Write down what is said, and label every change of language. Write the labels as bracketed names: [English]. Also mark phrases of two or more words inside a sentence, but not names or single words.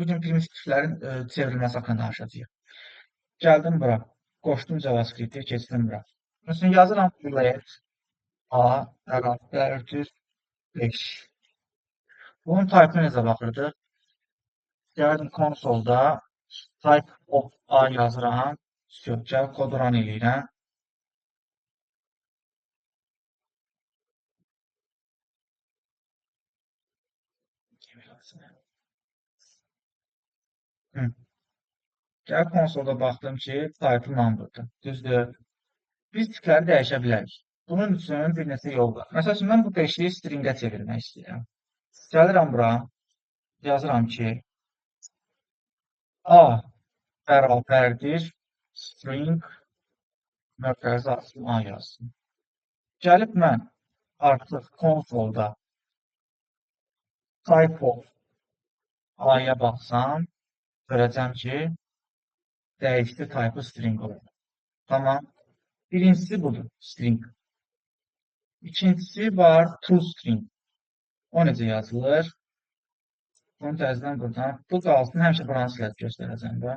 [Azerbaijani] Bugün primitiv tiplərin çevrilməsi haqqında danışacağıq. Gəldim bura, qoşdum JavaScript-i, keçdim bura. Məsələn, yazıram let A bərabərdir 5. Bunun type-ına necə baxırdıq? Gəldim konsolda [English] type of A [Azerbaijani] yazıram. Gəl kod run eləyirəm. Gəl konsolda baxdım ki, type number'dır. Düzdür. Biz tipləri dəyişə bilərik. Bunun üçün bir neçə yol var. Məsəl üçün, mən bu 5-i stringə çevirmək istəyirəm. Gəlirəm bura, yazıram ki, A bərabərdir string mötərizə açdım A yazsın. Gəlib mən artıq konsolda [English] type of A-ya [Azerbaijani] baxsam, görəcəm ki, dəyişdi [English] type string [Azerbaijani] olur. Tamam. Birincisi budur, string. İkincisi var, toString. O necə yazılır? Bunu təzədən buradan, bu qalsın, həmişə buranı silət göstərəcəm də.